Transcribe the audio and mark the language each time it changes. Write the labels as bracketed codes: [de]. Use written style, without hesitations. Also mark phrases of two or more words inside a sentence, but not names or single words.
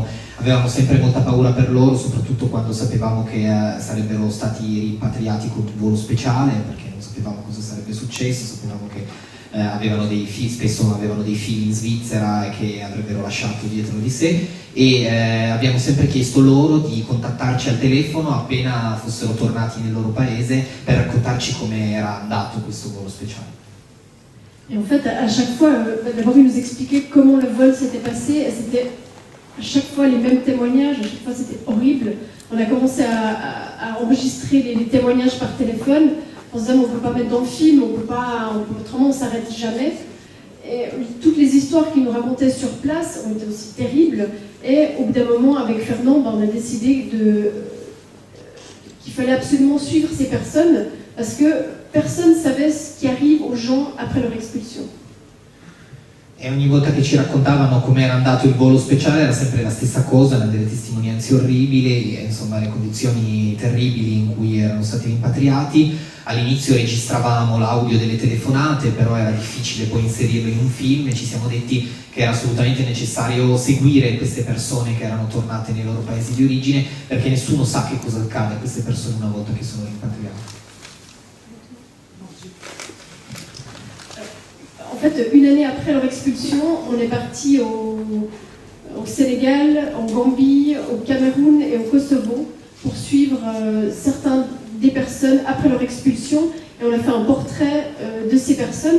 [it] Avevamo sempre molta paura per loro, soprattutto quando sapevamo che sarebbero stati rimpatriati con un volo speciale, perché non sapevamo cosa sarebbe successo, sapevamo che spesso avevano dei figli in Svizzera e che avrebbero lasciato dietro di sé, e abbiamo sempre chiesto loro di contattarci al telefono appena fossero tornati nel loro paese per raccontarci come era andato questo volo speciale. [fr] Et en fait, à chaque fois, d'abord ils nous expliquaient comment le vol s'était passé, et c'était à chaque fois les mêmes témoignages, à chaque fois c'était horrible. On a commencé à enregistrer les témoignages par téléphone, en se disant on ne peut pas mettre dans le film, autrement on ne s'arrête jamais. Et toutes les histoires qu'ils nous racontaient sur place ont été aussi terribles, et au bout d'un moment avec Fernand, on a décidé qu'il fallait absolument suivre ces personnes, parce que personne ne savait ce qui arrive aux gens après leur expulsion. [it] E ogni volta che ci raccontavano come era andato il volo speciale era sempre la stessa cosa, erano delle testimonianze orribili, insomma le condizioni terribili in cui erano stati rimpatriati. All'inizio registravamo l'audio delle telefonate, però era difficile poi inserirlo in un film, e ci siamo detti che era assolutamente necessario seguire queste persone che erano tornate nei loro paesi di origine, perché nessuno sa che cosa accade a queste persone una volta che sono rimpatriate. [fr] En fait, une année après leur expulsion, on est parti au Sénégal, en Gambie, au Cameroun et au Kosovo pour suivre certains des personnes après leur expulsion, et on a fait un portrait de ces personnes.